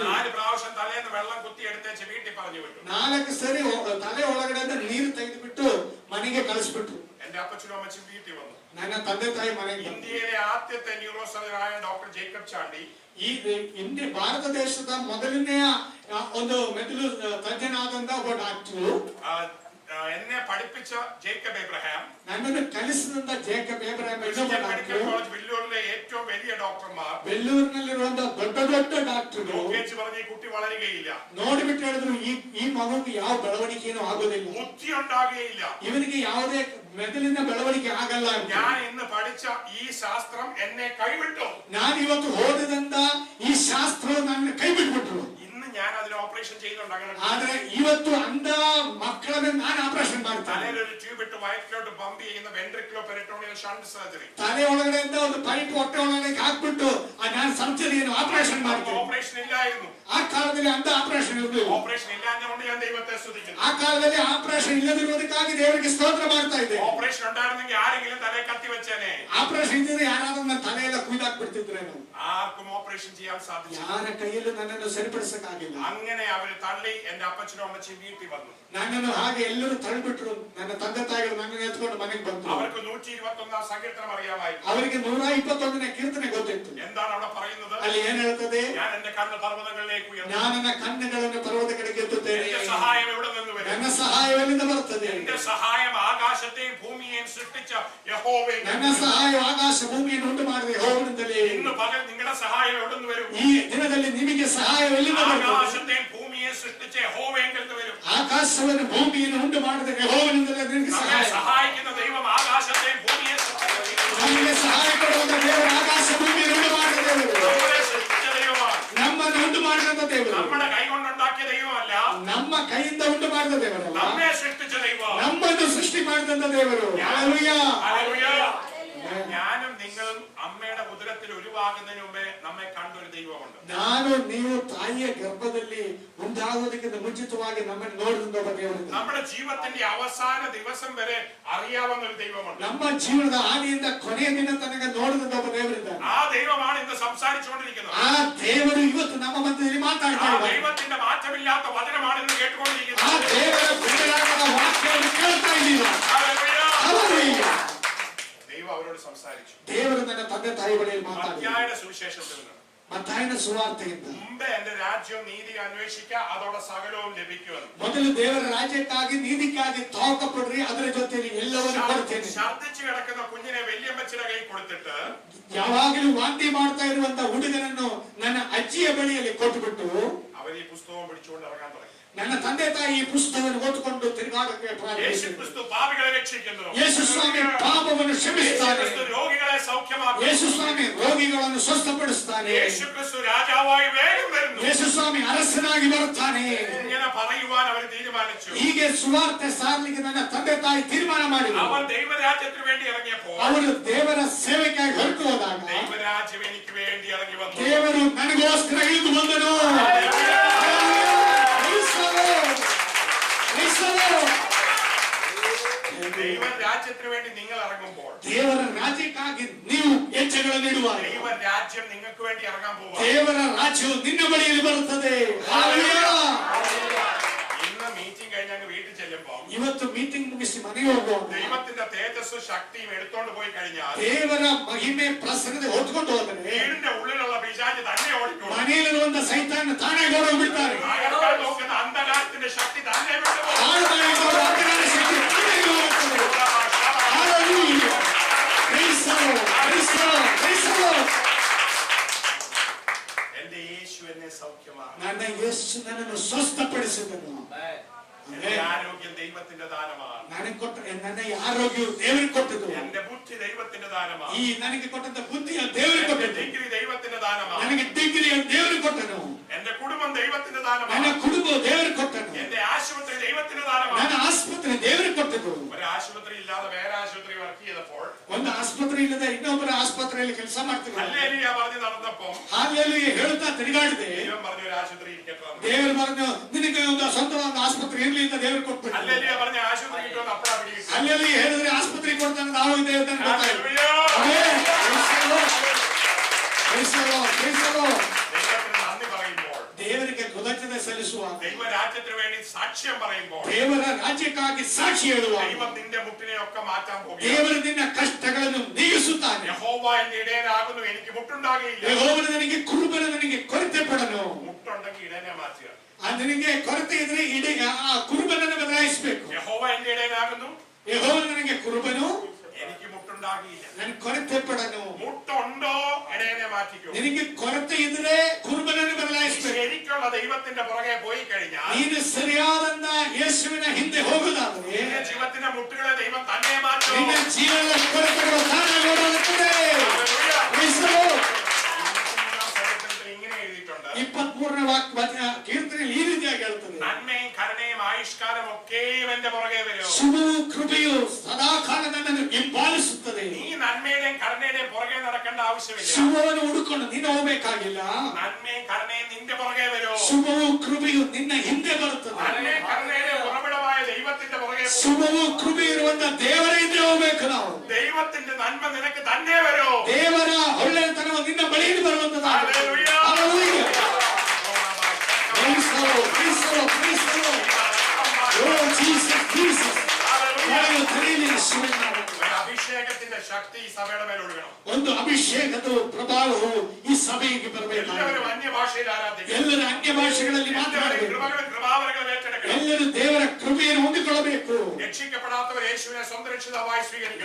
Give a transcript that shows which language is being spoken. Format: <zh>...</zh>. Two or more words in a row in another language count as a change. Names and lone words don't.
<ml>4 പ്രാവശ്യം തലേന്ന് വെള്ളം കുത്തി എടുത്തേച്ച് വീട്ടിൽ പറഞ്ഞു വിട്ടു.</ml> <kn>4 ಸರಿ ತಲೆ ಒಳಗಡೆ ನೀರು ತೆಗೆದುಬಿಟ್ಟು ಮನೆಗೆ ಕಳಿಸ್ಬಿಟ್ರು.</kn> <ml>എന്റെ അപ്പച്ചനും അമ്മച്ചും വീട്ടിൽ വന്നു.</ml> <kn>ನನ್ನ ತಂದೆ ತಾಯಿ ಮನೆಗೆ ಬಂದ್ರು.</kn> <ml>ഇന്ത്യയിലെ ആദ്യത്തെ ന്യൂറോ സർജനായ ഡോക്ടർ ജേക്കബ് ചാണ്ടി</ml> <kn>ಈ ಇಂಡಿಯಾ ಭಾರತ ದೇಶದ ಮೊದಲನೆಯ ಒಂದು ಮೆದುಳು ತಜ್ಞನಾದಂತ ಒಬ್ಬ ಡಾಕ್ಟರು,</kn> <ml>എന്നെ പഠിപ്പിച്ച ജേക്കബ് എബ്രഹാം,</ml> <kn>ನನ್ನನ್ನು ಕಲಿಸಿದಂತ ಜೇಕಬ್ ಎಬ್ರಹಾಂ</kn> <ml>ക്രിസ്ത്യൻ മെഡിക്കൽ കോളേജ് വെല്ലൂരിലെ ഏറ്റവും വലിയ ഡോക്ടർമാർ</ml> <kn>ಬೆಳ್ಳೂರಿನಲ್ಲಿರುವಂತ ದೊಡ್ಡ ದೊಡ್ಡ ಡಾಕ್ಟರ್ಗಳು</kn> <ml>നോക്കിച്ച് പറഞ്ഞ് ഈ കുട്ടി വളരുകയില്ല,</ml> <kn>ನೋಡಿಬಿಟ್ಟು ಹೇಳಿದ್ರು ಈ ಮಗುವಿಗೆ ಯಾವ ಬೆಳವಣಿಗೆನೂ ಆಗೋದಿಲ್ಲ,</kn> <ml>ബുദ്ധി ഉണ്ടാകുകയില്ല,</ml> <kn>ಇವನಿಗೆ ಯಾವುದೇ ಮೆದುಳಿನ ಬೆಳವಣಿಗೆ ಆಗಲ್ಲ ಅಂತ.</kn> <ml>ഞാൻ ഇന്ന് പഠിച്ച ഈ ശാസ്ത്രം എന്നെ കൈവിട്ടു.</ml> <kn>ನಾನು ಇವತ್ತು ಓದಿದಂತ ಈ ಶಾಸ್ತ್ರವು ನನ್ನ ಕೈ ಬಿಟ್ಬಿಟ್ರು.</kn> <ml>ഇന്ന് ഞാൻ അതിന് ഓപ്പറേഷൻ ചെയ്യുന്നുണ്ട്. അങ്ങനെ</ml> <kn>ಆದ್ರೆ ಇವತ್ತು ಅಂದ ಮಕ್ಕಳನ್ನ ನಾನು ಆಪರೇಷನ್ ಮಾಡ್ತೇನೆ.</kn> <ml>തലയിലൊരു ട്യൂബ് ഇട്ട് വയറ്റിലോട്ട് പമ്പ് ചെയ്യുന്ന വെൻട്രിക്കുലോ പെരിറ്റോണിയൽ ഷണ്ട് സർജറി.</ml> <kn>ತಲೆ ಒಳಗಡೆಯಿಂದ ಒಂದು ಪೈಪ್ ಹೊಟ್ಟೆ ಒಳಗಡೆ ಹಾಕ್ಬಿಟ್ಟು ನಾನು ಸರ್ಜರಿಯನ್ನು ಆಪರೇಷನ್ ಮಾಡ್ತೇನೆ.</kn> <ml>ഓപ്പറേഷൻ ഇല്ലായിരുന്നു.</ml> <kn>ಆ ಕಾಲದಲ್ಲಿ ಅಂದ ಆಪರೇಷನ್ ಇರಲಿಲ್ಲ.</kn> <ml>ഓപ്പറേഷൻ ഇല്ലാഞ്ഞുകൊണ്ട് ഞാൻ ദൈവത്തെ സ്തുതിക്കുന്നു.</ml> <kn>ಆ ಕಾಲದಲ್ಲಿ ಆಪರೇಷನ್ ಇಲ್ಲದಿರುವುದಕ್ಕಾಗಿ ದೇವರಿಗೆ ಸ್ತೋತ್ರ ಮಾಡ್ತಾ ಇದ್ದೆ.</kn> <ml>ഓപ്പറേഷൻ ഉണ്ടായിരുന്നെങ്കിൽ ആരെങ്കിലും തലയെ കത്തി വെച്ചേനെ.</ml> <kn>ಆಪರೇಷನ್ ಇದ್ದರೆ ಯಾರಾದ್ರೂ ನನ್ನ ತಲೆಯೆಲ್ಲ ಕುಯ್ದಾಕ್ಬಿಡ್ತಿದ್ರೇನು.</kn> <ml>ആർക്കും ഓപ്പറേഷൻ ചെയ്യാൻ സാധിച്ചു.</ml> <kn>ಯಾರ ಕೈಯಲ್ಲೂ ನನ್ನನ್ನು ಸರಿಪಡಿಸಕ್ಕಾಗಿಲ್ಲ.</kn> <ml>അങ്ങനെ അവര് തള്ളി എന്റെ അപ്പച്ചനും അമ്മച്ചും വീട്ടിൽ വന്നു.</ml> <kn>ನನ್ನನ್ನು ಹಾಗೆ ಎಲ್ಲರೂ ತಳ್ಳಿಬಿಟ್ರು. ನನ್ನ ತಂದೆ ತಾಯಿಗಳು ನನ್ನನ್ನು ಎತ್ಕೊಂಡು ಮನೆಗೆ ಬಂತು.</kn> <ml>അവർക്ക് 121 സങ്കീർത്തനം അറിയാമായിരുന്നു.</ml> <kn>ಅವರಿಗೆ 121ನೇ ಕೀರ್ತನೆ ಗೊತ್ತಿತ್ತು.</kn> <ml>എന്താണ് അവിടെ പറയുന്നത്?</ml> <kn>ಅಲ್ಲಿ ಏನ್ ಹೇಳ್ತದೆ?</kn> <ml>ഞാൻ എന്റെ കണ്ണ് പർവ്വതങ്ങളിലേക്ക് ഉയർത്തി.</ml> <kn>ನಾನು ನನ್ನ ಕಣ್ಣುಗಳನ್ನು ಪರ್ವತ ಕಡೆಗೆ ಎತ್ತುತ್ತೇನೆ.</kn> <ml>എന്റെ സഹായം എവിടെ നിന്ന് വരും?</ml> <kn>ನನ್ನ ಸಹಾಯ ಎಲ್ಲಿಂದ ಬರುತ್ತದೆ?</kn> <ml>എന്റെ സഹായം ആകാശത്തെയും ഭൂമിയെയും സൃഷ്ടിച്ച യഹോവേ.</ml> <kn>ನನ್ನ ಸಹಾಯ ಆಕಾಶ ಭೂಮಿಯನ್ನು ಉಂಟು ಮಾಡಿದ ಯೆಹೋವನಿಂದಲೇ.</kn> <ml>ഇന്ന് പകൽ നിങ്ങളുടെ സഹായം എവിടെ നിന്ന് വരും?</ml> <kn>ಈ ದಿನದಲ್ಲಿ ನಿಮಗೆ ಸಹಾಯ ಎಲ್ಲಿಂದ ಬರುತ್ತದೆ?</kn> <ml>ആകാശത്തെയും ഭൂമിയെ സൃഷ്ടിച്ച യഹോവയെങ്കിൽ നിന്ന് വരും.</ml> <kn>ಆಕಾಶವನ್ನು ಭೂಮಿಯನ್ನು ಉಂಟು ಮಾಡಿದ ಯೆಹೋವನಿಂದಲೇ ನಿಮಗೆ</kn> <ml>നമ്മെ</ml> <kn>ಸಹಾಯ.</kn> <ml>സഹായിക്കുന്ന ദൈവം ആകാശത്തെയും ഭൂമിയെ സൃഷ്ടിച്ച</ml> <kn>ನಮಗೆ ಸಹಾಯ ಕೊಡುವಂತ ದೇವರು ಆಕಾಶ ಭೂಮಿಯನ್ನು ಉಂಟು ಮಾಡಿದ ದೇವರು.</kn> <ml>നമ്മളെ സൃഷ്ടിച്ച ദൈവമാണ്.</ml> <kn>ನಮ್ಮನ್ನು ಉಂಟು ಮಾಡಿದಂತ ದೇವರು.</kn> <ml>നമ്മുടെ കൈ കൊണ്ടുണ്ടാക്കിയ ദൈവമല്ല,</ml> <kn>ನಮ್ಮ ಕೈಯಿಂದ ಉಂಟು ಮಾಡಿದ ದೇವರಲ್ಲ,</kn> <ml>നമ്മെ സൃഷ്ടിച്ച ദൈവം.</ml> <kn>ನಮ್ಮನ್ನು ಸೃಷ್ಟಿ ಮಾಡಿದಂತ ದೇವರು. ಹಲ್ಲೆಲೂಯಾ.</kn> <ml>ഹല്ലേലൂയ. ഞാനും നിങ്ങളും അമ്മയുടെ ഉദരത്തിൽ ഉരുവാകുന്നതിന് മുമ്പേ നമ്മെ കണ്ടൊരു ദൈവമുണ്ട്.</ml> <kn>ನಾನು ನೀವು ತಾಯಿಯ ಗರ್ಭದಲ್ಲಿ ಉಂಟಾಗುವುದಕ್ಕಿಂತ ಮುಂಚಿತವಾಗಿ ನಮ್ಮನ್ನು ನೋಡಿದಂತ ಒಬ್ಬ ದೇವರಿದ್ದಾನೆ.</kn> <ml>നമ്മുടെ ജീവിതത്തിന്റെ അവസാന ദിവസം വരെ അറിയാവുന്ന ഒരു ദൈവമുണ്ട്.</ml> <kn>ನಮ್ಮ ಜೀವನದ ಆದಿಯಿಂದ ಕೊನೆಯ ದಿನ ತನಕ ನೋಡಿದಂತ ಒಬ್ಬ ದೇವರಿದ್ದಾನೆ.</kn> <ml>ആ ദൈവമാണ് ഇന്ന് സംസാരിച്ചുകൊണ്ടിരിക്കുന്നത്.</ml> <kn>ಆ ದೇವರು ಇವತ್ತು ನಮ್ಮ ಮಧ್ಯದಲ್ಲಿ ಮಾತಾಡ್ತಾ</kn> <ml>ആ</ml> <kn>ಇದ್ದಾನೆ.</kn> <ml>ദൈവത്തിന്റെ മാറ്റമില്ലാത്ത വചനമാണ് ഇന്ന്</ml> <kn>ಆ</kn> <ml>കേട്ടുകൊണ്ടിരിക്കുന്നത്.</ml> <kn>ದೇವರ ಬಿಡುಗಡೆಯಾದ ವಾಕ್ಯವನ್ನು ಕೇಳ್ತಾ ಇದ್ದೀರ.</kn> <ml>ഹല്ലേലൂയ.</ml> <kn>ಹಲ್ಲೆಲೂಯಾ.</kn> <ml>ദൈവം അവരോട് സംസാരിച്ചു.</ml> <kn>ದೇವರು ನನ್ನ ತಂದೆ ತಾಯಿ ಬಳಿಯಲ್ಲಿ ಮಾತಾಡಿದ.</kn> <ml>മത്തായിയുടെ സുവിശേഷത്തിൽ നിന്ന്</ml> <kn>ಮತ್ತಾಯನ ಸುವಾರ್ತೆಯಿಂದ</kn> <ml>മുമ്പേ എന്റെ രാജ്യവും നീതി അന്വേഷിക്കുക, അതോടെ സകലവും ലഭിക്കുമെന്ന്.</ml> <kn>ಮೊದಲು ದೇವರ ರಾಜ್ಯಕ್ಕಾಗಿ ನೀತಿಗಾಗಿ ತೋಕಪಡ್ರಿ, ಅದರ ಜೊತೆಯಲ್ಲಿ ಎಲ್ಲವನ್ನೂ ಕೊಡ್ತೇನೆ.</kn> <ml>ഛർദ്ദിച്ചു കിടക്കുന്ന കുഞ്ഞിനെ വല്യമ്മച്ചിയുടെ കൈ കൊടുത്തിട്ട്</ml> <kn>ಯಾವಾಗಲೂ ವಾಂತಿ ಮಾಡ್ತಾ ಇರುವಂತ ಹುಡುಗನನ್ನು ನನ್ನ ಅಜ್ಜಿಯ ಬಳಿಯಲ್ಲಿ ಕೊಟ್ಟುಬಿಟ್ಟು</kn> <ml>അവർ ഈ പുസ്തകം പിടിച്ചുകൊണ്ട് ഇറങ്ങാൻ തുടങ്ങി.</ml> <kn>ನನ್ನ ತಂದೆ ತಾಯಿ ಈ ಪುಸ್ತಕವನ್ನು ಓದಿಕೊಂಡು ತಿರುಗಾಡಕ್ಕೆ</kn> <ml>യേശു</ml> <kn>ಪ್ರಾರಂಭಿಸಿದರು.</kn> <ml>ക്രിസ്തു പാപികളെ രക്ഷിക്കുന്നു.</ml> <kn>ಯೇಸು ಸ್ವಾಮಿ ಪಾಪವನ್ನು</kn> <ml>യേശു</ml> <kn>ಕ್ಷಮಿಸುತ್ತಾನೆ.</kn> <ml>ക്രിസ്തു രോഗികളെ സൗഖ്യമാക്കുന്നു.</ml> <kn>ಯೇಸು ಸ್ವಾಮಿ ರೋಗಿಗಳನ್ನು ಸ್ವಸ್ಥಪಡಿಸುತ್ತಾನೆ.</kn> <ml>യേശു ക്രിസ്തു രാജാവായി വേഗം വരുന്നു.</ml> <kn>ಯೇಸು ಸ್ವಾಮಿ ಅರಸನಾಗಿ ಬರುತ್ತಾನೆ.</kn> <ml>ഇങ്ങനെ പറയുവാൻ അവർ തീരുമാനിച്ചു.</ml> <kn>ಹೀಗೆ ಸುವಾರ್ತೆ ಸಾರಲಿಕ್ಕೆ ನನ್ನ ತಂದೆ ತಾಯಿ ತೀರ್ಮಾನ ಮಾಡಿದರು.</kn> <ml>അവൻ ദൈവരാജ്യത്തിന് വേണ്ടി ഇറങ്ങിയപ്പോൾ</ml> <kn>ಅವರು ದೇವರ ಸೇವೆಗಾಗಿ ಹೊರಟು ಹೋದಾಗ</kn> <ml>ദൈവരാജ്യം എനിക്ക് വേണ്ടി ഇറങ്ങി വന്നു.</ml> <kn>ದೇವರು ನನಗೋಸ್ಕರ ಇಳಿದು ಬಂದನು.</kn> <ml>ദൈവരാജ്യത്തിന് വേണ്ടി നിങ്ങൾ ഇറങ്ങുമ്പോൾ</ml> <kn>ದೇವರ ರಾಜ್ಯಕ್ಕಾಗಿ ನೀವು ಹೆಜ್ಜೆಗಳನ್ನು ಇಡುವಾಗ</kn> <ml>ദൈവരാജ്യം നിങ്ങൾക്ക് വേണ്ടി ഇറങ്ങാൻ പോവുക.</ml> <kn>ದೇವರ ರಾಜ್ಯವು ನಿನ್ನ ಬಳಿಯಲ್ಲಿ ಬರುತ್ತದೆ.</kn> <ml>ഇന്ന് മീറ്റിംഗ് കഴിഞ്ഞ് അങ്ങ് വീട്ടിൽ ചെല്ലുമ്പോൾ</ml> <kn>ಇವತ್ತು ಮೀಟಿಂಗ್ ಮುಗಿಸಿ ಮನೆಗೆ ಹೋಗುವಾಗ</kn> <ml>ദൈവത്തിന്റെ തേജസ്സും ശക്തിയും എടുത്തോണ്ട് പോയി കഴിഞ്ഞാൽ</ml> <kn>ದೇವರ ಮಹಿಮೆ ಪ್ರಸನ್ನತೆ ಹೊತ್ಕೊಂಡು ಹೋದರೆ</kn> <ml>വീടിന്റെ ഉള്ളിലുള്ള പിശാച് തന്നെ ഓടിക്കും.</ml> <kn>ಮನೆಯಲ್ಲಿರುವಂತ ಸೈತಾನ ತಾನೇ ಓಡಿ ಬಿಡ್ತಾರೆ.</kn> <ml>അയാൾ നോക്കുന്ന അന്ധകാരത്തിന്റെ ശക്തി തന്നെ വിട്ടുപോകും.</ml> <kn>ಆಳುಗಳಿರುವ ಅಂಧಕಾರ ಶಕ್ತಿ ತಾನೇ ಹೋಗುತ್ತದೆ.</kn> <en>Hallelujah. Praise the Lord. Praise the Lord. Praise the Lord.</en> <ml>എന്റെ യേശു എന്നെ സൗഖ്യമാക്കി.</ml> <kn>ನನ್ನ ಯೇಸು ನನ್ನನ್ನು ಸ್ವಸ್ಥಪಡಿಸಿದನು.</kn> <ml>എന്റെ ആരോഗ്യം ദൈവത്തിന്റെ ദാനമാണ്.</ml> <kn>ನನಗೆ ಕೊಟ್ಟ ನನ್ನ ಆರೋಗ್ಯವು ದೇವರಿಗೆ ಕೊಟ್ಟದ್ದು.</kn> <ml>എന്റെ ബുദ്ധി ദൈവത്തിന്റെ ദാനമാണ്.</ml> <kn>ಈ ನನಗೆ ಕೊಟ್ಟಂತ ಬುದ್ಧಿಯ ದೇವರಿಗೆ</kn> <ml>എന്റെ</ml> <kn>ಕೊಟ್ಟದ್ದು.</kn> <ml>ഡിഗ്രി ദൈവത്തിന്റെ ദാനമാണ്.</ml> <kn>ನನಗೆ ಡಿಗ್ರಿಯ ದೇವರಿಗೆ ಕೊಟ್ಟನು.</kn> <ml>എന്റെ കുടുംബം ദൈവത്തിന്റെ</ml> <kn>ನನ್ನ</kn> <ml>ദാനമാണ്.</ml> <kn>ಕುಟುಂಬ ದೇವರಿಗೆ ಕೊಟ್ಟನು.</kn> <ml>എന്റെ ആശുപത്രി ദൈവത്തിന്റെ ദാനമാണ്.</ml> <kn>ನನ್ನ ಆಸ್ಪತ್ರೆ ದೇವರಿಗೆ ಕೊಟ್ಟದ್ದು.</kn> <ml>ഒരു ആശുപത്രി ഇല്ലാതെ വേറെ ആശുപത്രി വർക്ക് ചെയ്തപ്പോൾ</ml> <kn>ಒಂದು ಆಸ್ಪತ್ರೆ ಇಲ್ಲದೆ ಇನ್ನೊಬ್ಬರ ಆಸ್ಪತ್ರೆಯಲ್ಲಿ ಕೆಲಸ ಮಾಡ್ತೀವಿ.</kn> <ml>ഹല്ലേലൂയ പറഞ്ഞു നടന്നപ്പോൾ</ml> <kn>ಹಾಲೆಲೂಯಾ ಹೇಳುತ್ತಾ ತಿರುಗಾಡಿದೆ.</kn> <ml>ദൈവം പറഞ്ഞു ഒരു ആശുപത്രി ഇരിക്കട്ടെ.</ml> <kn>ದೇವರು പറഞ്ഞു ನಿನಗೆ ಒಂದು ಸ್ವಂತವಾದ ಆಸ್ಪತ್ರೆ ಇರಲಿ ಅಂತ ದೇವರು ಕೊಟ್ಬಿಟ್ಟು.</kn> <ml>ഹല്ലേലൂയ പറഞ്ഞ ആശുപത്രി കിട്ടുമെന്ന് അപ്പഴാ പിടികിട്ടി.</ml> <kn>ಹಾಲೆಲೂಯಾ ಹೇಳಿದ್ರೆ ಆಸ್ಪತ್ರೆ ಕೊಡ್ತಾನೆ ನಾವು ಇದ್ದೇವೆ ಅಂತ ಗೊತ್ತಾಯ್ತು.</kn> <ml>ഹല്ലേലൂയ.</ml> <kn>ಆಮೆನ್.</kn> <en>Praise the Lord. Praise the Lord.</en> <ml>ദൈവത്തിന് നന്ദി പറയുമ്പോൾ,</ml> <kn>ದೇವರಿಗೆ ಕೃತಜ್ಞತೆ ಸಲ್ಲಿಸುವಾಗ,</kn> <ml>ദൈവരാജ്യത്തിന് വേണ്ടി സാക്ഷ്യം പറയുമ്പോൾ,</ml> <kn>ದೇವರ ರಾಜ್ಯಕ್ಕಾಗಿ ಸಾಕ್ಷಿ ಹೇಳುವಾಗ</kn> <ml>ദൈവം നിന്റെ മുട്ടിനെ ഒക്കെ മാറ്റാൻ പോകുകയാണ്.</ml> <kn>ದೇವರು ನಿನ್ನ ಕಷ್ಟಗಳನ್ನು ನೀಗಿಸುತ್ತಾನೆ.</kn> <ml>യഹോവ എന്റെ ഇടയനാകുന്നു, എനിക്ക് മുട്ടുണ്ടാകുകയില്ല.</ml> <kn>ಯೆಹೋವನು ನನಗೆ ಕುರುಬನ ನನಗೆ ಕೊರತೆ ಪಡನು.</kn> <ml>മുട്ടുണ്ടെങ്കിൽ ഇടയനെ മാറ്റുക.</ml> <kn>ನಿನಗೆ ಕೊರತೆ ಇದ್ರೆ ಇಡೀ ಆ ಕುರುಬನನ್ನು ಬದಲಾಯಿಸಬೇಕು.</kn> <ml>യഹോവ എന്റെ ഇടയനാകുന്നു,</ml> <kn>ಯೆಹೋವನು ನನಗೆ ಕುರುಬನು,</kn> <ml>എനിക്ക് മുട്ടുണ്ടാകുകയില്ല.</ml> <kn>ನನಗೆ ಕೊರತೆ ಪಡನು.</kn> <ml>മുട്ടുണ്ടോ ഇടയനെ മാറ്റിക്കോ.</ml> <kn>ನಿನಗೆ ಕೊರತೆ ಇದ್ರೆ ಕುರುಬನನ್ನು ಬದಲಾಯಿಸಬೇಕು.</kn> <ml>ശരിക്കുള്ള ദൈവത്തിന്റെ പുറകെ പോയി കഴിഞ്ഞാൽ</ml> <kn>ನೀನು ಸರಿಯಾದಂತ ಯೇಸುವಿನ ಹಿಂದೆ ಹೋಗುವುದಾದರೆ</kn> <ml>നിന്റെ ജീവിതത്തിന്റെ മുട്ടുകളെ ദൈവം തന്നെ മാറ്റും.</ml> <kn>ನಿನ್ನ ಜೀವನದ ಕೊರತೆಗಳು ತಾನಾಗಿ ಓಡಾಡುತ್ತದೆ.</kn> <en>Praise the Lord.</en> <ml>ഇങ്ങനെ എഴുതിയിട്ടുണ്ട്,</ml> <kn>23ನೇ ಕೀರ್ತನೆಯಲ್ಲಿ ಈ ರೀತಿಯಾಗಿ ಹೇಳ್ತದೆ,</kn> <ml>നന്മയും കരുണയും ആയുഷ്കാലം ഒക്കെയും എന്റെ പുറകെ വരും.</ml> <kn>ಶುಭವು ಕೃಪೆಯು ಸದಾಕಾಲ ನನ್ನನ್ನು ಹಿಂಬಾಲಿಸುತ್ತದೆ.</kn> <ml>നീ നന്മയുടെയും കരുണയുടെയും പുറകെ നടക്കേണ്ട ആവശ്യമില്ല.</ml> <kn>ಶುಭವನ್ನು ಹುಡುಕೊಂಡು ನೀನು ಹೋಗಬೇಕಾಗಿಲ್ಲ.</kn> <ml>നന്മയും കരുണയും നിന്റെ പുറകെ വരും.</ml> <kn>ಶುಭವು ಕೃಪೆಯು ನಿನ್ನ ಹಿಂದೆ ಬರುತ್ತದೆ.</kn> <ml>നന്മയും കരുണയുടെയും ഉറവിടമായ ദൈവത്തിന്റെ പുറകെ പോകും.</ml> <kn>ಶುಭವು ಕೃಪೆ ಇರುವಂತ ದೇವರ ಹಿಂದೆ ಹೋಗ್ಬೇಕು ನಾವು.</kn> <ml>ദൈവത്തിന്റെ നന്മ നിനക്ക് തന്നെ വരും.</ml> <kn>ದೇವರ ಒಳ್ಳೆಯತನವು ನಿನ್ನ ಬಳಿಯಲ್ಲಿ ಬರುವಂತದ್ದು.</kn> <en>Hallelujah. Praise the Lord, praise the Lord, praise the Lord. Oh Jesus, Jesus.</en> <kn>ಬಾಯಿಯು ತೆರೆಯಲಿ ಯೇಸುವಿನ ನಾಮದಲ್ಲಿ.</kn> <ml>ഒരു അഭിഷേകത്തിന്റെ ശക്തി ഈ സഭയുടെ മേൽ ഒഴുകണം.</ml> <kn>ಒಂದು ಅಭಿಷೇಕದ ಪ್ರಭಾವವು ಈ ಸಭೆಗೆ ಬರಬೇಕು.</kn> <ml>എല്ലാവരും അന്യഭാഷയിൽ ആരാധിക്കണം.</ml> <kn>ಎಲ್ಲರೂ ಅನ್ಯ ಭಾಷೆಗಳಲ್ಲಿ</kn> <ml>എല്ലാവരും</ml> <kn>ಮಾತನಾಡಬೇಕು.</kn> <ml>കൃപകളും കൃപാവരങ്ങളും ഏറ്റെടുക്കണം.</ml> <kn>ಎಲ್ಲರೂ ದೇವರ ಕೃಪೆಯನ್ನು ಹೊಂದಿಕೊಳ್ಳಬೇಕು.</kn> <ml>രക്ഷിക്കപ്പെടാത്തവർ യേശുവിനെ സ്വന്തം രക്ഷിതാവായി സ്വീകരിക്കണം.</ml>